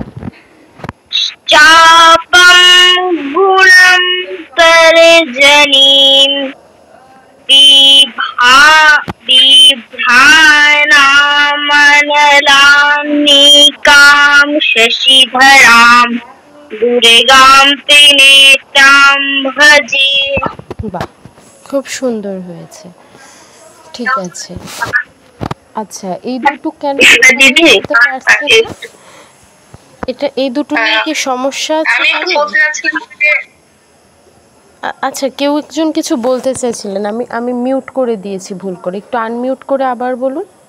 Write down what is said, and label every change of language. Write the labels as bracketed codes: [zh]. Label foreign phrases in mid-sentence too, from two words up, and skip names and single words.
[sa] चापं गुणं तर्जनीं बिभ्राणामनलान्निकां शशिधरां दुर्गां त्रिनेत्रां भजे। [bn] বাহ, খুব সুন্দর হয়েছে, ঠিক আছে। আচ্ছা, এই দুটো কেন দিদি বলতে পারছেন না? এই দুটো নিয়ে কি সমস্যা আছে? আমি একটু বলতে চাচ্ছিলাম যে আচ্ছা, কেউ একজন কিছু বলতে চাইছিলেন, আমি মিউট করে দিয়েছি ভুল করে, একটু আনমিউট করে আবার বলুন।